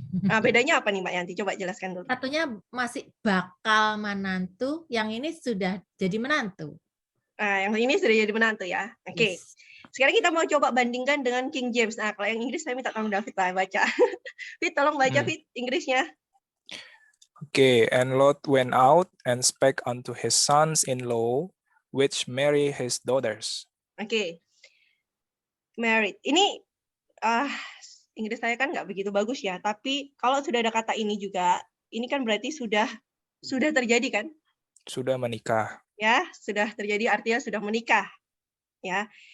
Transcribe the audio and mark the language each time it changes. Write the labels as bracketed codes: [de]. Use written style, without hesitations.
[id] Nah, bedanya apa nih, Mbak Yanti? Coba jelaskan dulu. Satunya masih bakal menantu, yang ini sudah jadi menantu. Nah, yang ini sudah jadi menantu ya. Oke. [en] Yes. [id] Sekarang kita mau coba bandingkan dengan King James. Nah, kalau yang Inggris saya minta tolong David lah baca. Fit, tolong baca Fit Inggrisnya. [en] Okay, and Lot went out and spake unto his sons-in-law, which marry his daughters. Oke. Married. [id] Ini Inggris saya kan nggak begitu bagus ya, tapi kalau sudah ada kata ini juga, ini kan berarti sudah terjadi kan? Sudah menikah. Ya, sudah terjadi artinya sudah menikah. Ya.